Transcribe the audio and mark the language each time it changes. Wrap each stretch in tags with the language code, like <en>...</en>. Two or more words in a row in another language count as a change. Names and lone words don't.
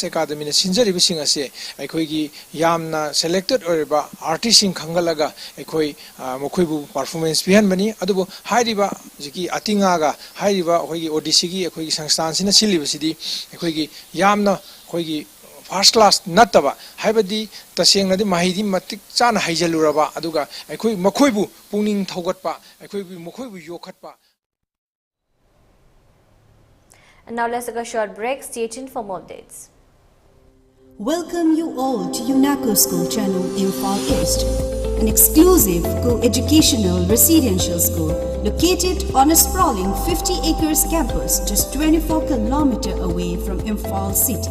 <mni>Academy na sinjari sing ase akoigi yamna selected oriba artisting khangalaga akoi mokhoibu performance pihan bani adubo hairiba jiki atinga ga hairiba akoigi Odisha gi akoigi sangstan sina silibasidi akoigi yamna akoigi</mni> <en>first class</en> <mni>nataba haibadi tasengna di mahidi matik chana haijaluraba aduga akoi mokhoibu pungning thogatpa akoibu mokhoibu yokhatpa.</mni> <en>And now let's take a short break. Stay tuned for more updates. Welcome you all to UNACO School Channel Imphal East, an exclusive co-educational residential school located on a sprawling 50 acres campus just 24 km away from Imphal city.</en>